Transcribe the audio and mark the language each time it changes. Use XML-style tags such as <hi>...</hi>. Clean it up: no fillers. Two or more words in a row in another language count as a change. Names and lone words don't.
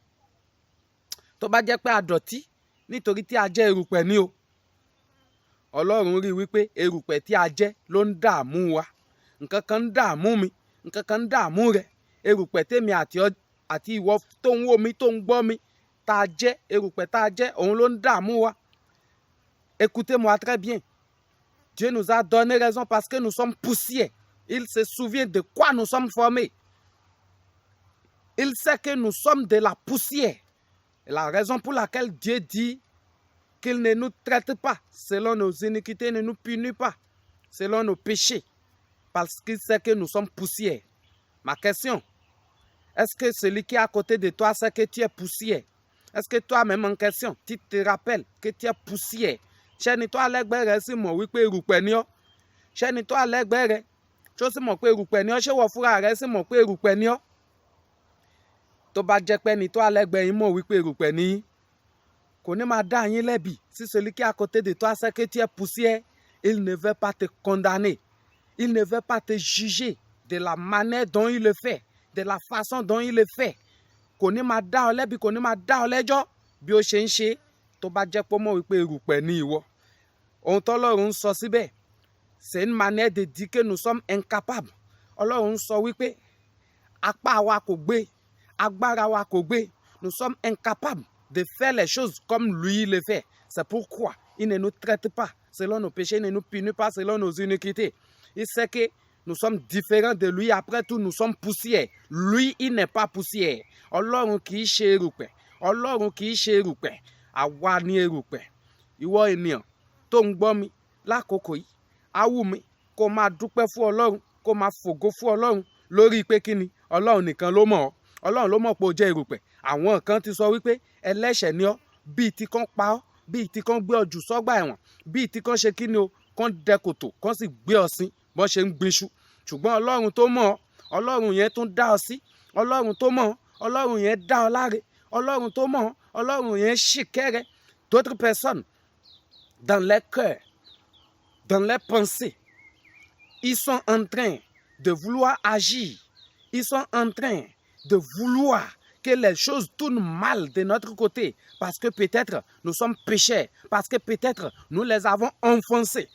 <yo>Tó bá jẹ́ pé a dọ̀tí nítorí tí a jẹ́ erùpẹ̀ ni o. Ọlọ́run rí wípé erùpẹ̀ tí a jẹ́ ló ń dààmú wa. Nǹkan kan ń dààmú mi, nǹkan kan ń dààmú rẹ. Erùpẹ̀ tèmi àti ìwọ tó ń wò mí, tó ń gbọ́ mi, tá a jẹ́ erùpẹ̀ tá a jẹ́, òun ló ń dààmú wa.</yo> <fr>Écoutez-moi très bien. Dieu nous a donné raison parce que nous sommes poussière. Il se souvient de quoi nous sommes formés. Il sait que nous sommes de la poussière. Et la raison pour laquelle Dieu dit qu'il ne nous traite pas selon nos iniquités, ne nous punit pas selon nos péchés. Parce qu'il sait que nous sommes poussière. Ma question, est-ce que celui qui est à côté de toi sait que tu es poussière? Est-ce que toi-même en question, tu te rappelles que tu es poussière?</fr> <yo>Ṣẹ́ni tó alẹ́gbẹ́ rẹ̀ sì mọ̀ wípé erùpẹ̀ ni ọ́. Ṣẹ́ni tó alẹ́gbẹ́ rẹ̀ tó sì mọ̀ pé erùpẹ̀ ni ọ́. Ṣé wọ́n fúnra rẹ̀ sì mọ̀ pé erùpẹ̀ ni ọ́? Tó bá jẹ́ pé ẹni tó alẹ́gbẹ́ yín mọ̀ wípé erùpẹ̀ ni yín, kò ní máa dá yín lẹ́bi.</yo> <fr>Si celui qui est à côté de toi sait que tu es poussière, il ne veut pas te condamner. Il ne veut pas te juger de la manière dont il le fait, de la façon dont il le fait.</fr> <yo>Kò ní máa dá ọ lẹ́bi, kò ní máa dá ọ lẹ́jọ́ bí ó ṣe ń ṣe. Tó bá jẹ́ pé ó mọ̀ wípé erùpẹ̀ ni ìwọ. Ohun t'Ọlọ́run sọ síbẹ̀,</yo> <fr>c'est une manière de dire que nous sommes incapables.</fr> <yo>Ọlọ́run sọ wípé apá wa kò gbé, agbára wa kò gbé.</yo> <fr>Nous sommes incapables de faire les choses comme lui le fait. C'est pourquoi il ne nous traite pas selon nos péchés, il ne nous punit pas selon nos iniquités. Il sait que nous sommes différents de lui. Après tout, nous sommes poussière. Lui, il n'est pas poussière.</fr> <yo>Ọlọ́run kì í ṣe erùpẹ̀. Ọlọ́run kì í ṣe erùpẹ̀. Àwa ni erùpẹ̀. Ìwọ ènìyàn tó ń gbọ́ mi lákòókò yìí, á wù mí kó máa dúpẹ́ fún Ọlọ́run, kó máa fògo fún Ọlọ́run lórí pé kíni Ọlọ́run nìkan ló mọ̀ ọ́. Ọlọ́run ló mọ̀ pé ó jẹ́ erùpẹ̀. Àwọn kan ti sọ wípé ẹlẹ́ṣẹ̀ ni ọ́, bíi ti kan pa ọ́, bíi ti kan gbé ọ jù sọ́gbà ẹ̀wọ̀n, bíi ti kan ṣe kíni o, kan dẹ kòtò, kan sì gbé ọ sí bọ́n ṣe ń gbinṣu. Ṣùgbọ́n Ọlọ́run tó mọ̀ ọ́, Ọlọ́run yẹn tún dá ọ sí. Ọlọ́run tó mọ̀ ọ́, Ọlọ́run yẹn dá ọ láre. Ọlọ́run tó mọ̀ ọ́, Ọlọ́run yẹn ṣìkẹ́rẹ́.</yo> <fr>D'autres personnes, dans leur cœur, dans leurs pensées, ils sont en train de vouloir agir. Ils sont en train de vouloir que les choses tournent mal de notre côté. Parce que peut-être nous sommes pécheurs. Parce que peut-être nous les avons enfoncés.</fr>